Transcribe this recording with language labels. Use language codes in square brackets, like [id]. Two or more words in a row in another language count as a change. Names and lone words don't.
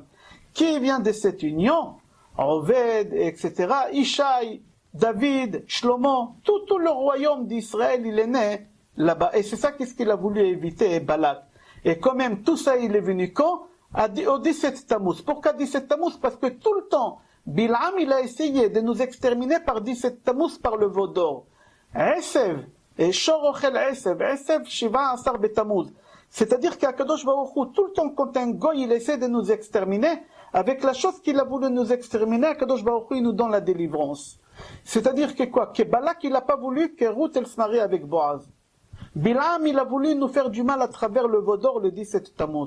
[fr] Qui vient de cette union? Oved, etc., Ishaï, David, Shlomo, tout le royaume d'Israël, il est né là-bas. Et c'est ça qu'est-ce qu'il a voulu éviter, Balak. Et quand même, tout ça, il est venu quand? Au 17 Tammuz. Pourquoi 17 Tammuz? Parce que tout le temps, Bil'am, il a essayé de nous exterminer par 17 Tammuz, par le Vaudor. [he] עשב, את שור אוכל עשב, עשב, שבעה, עשר, בתמוז. [fr] C'est-à-dire qu' [he] הקדוש ברוך הוא, [fr] tout le temps, quand un goy, il essaie de nous exterminer, avec la chose qu'il a voulu nous exterminer, [he] הקדוש ברוך הוא, [fr] il nous donne la délivrance. C'est-à-dire que quoi? Que Balak, il n'a pas voulu que Ruth, elle se marie avec Boaz. Bil'am, il a voulu nous faire du mal à travers le Vaudor le 17 Tammuz.